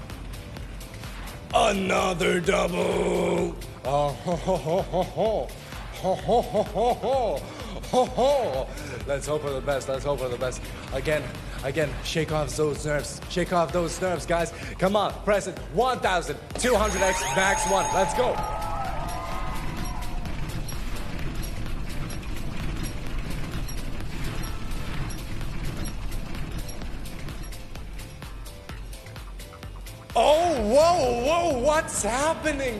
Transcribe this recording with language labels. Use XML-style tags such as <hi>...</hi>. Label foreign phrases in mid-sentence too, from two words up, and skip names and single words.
<en>Another double. Oh, ho, ho, ho, ho, ho. Ho, ho, ho, ho, ho. Ho, ho. Let's hope for the best. Let's hope for the best. Again, shake off those nerves. Shake off those nerves, guys. Come on, press it. 1200X max 1. Let's go. Oh, whoa, whoa, what's happening?</en>